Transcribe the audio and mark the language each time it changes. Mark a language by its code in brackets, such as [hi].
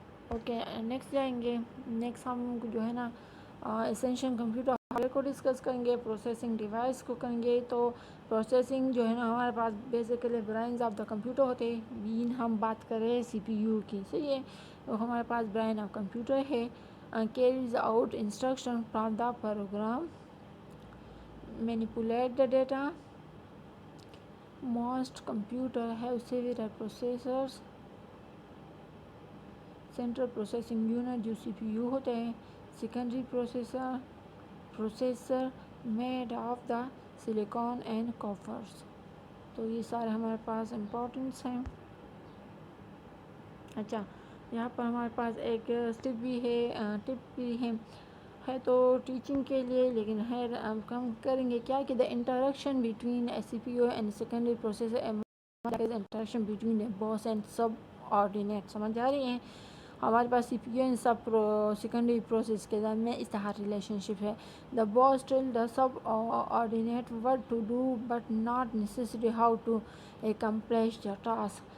[ur] Okay, next جائیں گے. Next ہم جو ہے نا اسینشیل کمپیوٹر ہارڈویئر کو ڈسکس کریں گے، پروسیسنگ ڈیوائس کو کریں گے. تو پروسیسنگ جو ہے نا ہمارے پاس basically [en] brains of the computer [ur] ہوتے ہیں. مین ہم بات کریں سی پی یو کی. صحیح ہے، تو ہمارے پاس [en] brain of computer [ur] ہے. [en] Carries out instruction from the program, manipulate the data. Most computer have several processors. [ur] Central processing unit جو سی پی یو ہوتے ہیں. [en] Secondary processor made of the silicon and coppers. [ur] تو یہ سارے ہمارے پاس امپورٹنس ہیں. اچھا، یہاں پر ہمارے پاس ایک ٹپ بھی ہے تو ٹیچنگ کے لیے، لیکن ہم کریں گے کیا کہ [en] The interaction between C P U and secondary processor interaction between boss and subordinate. [ur] سمجھ آ رہی ہیں. ہمارے پاس سی P U and secondary process کے درمیان اس طرح ریلیشن شپ ہے. [en] The boss tell the subordinate what to do but not necessarily how to accomplish the task.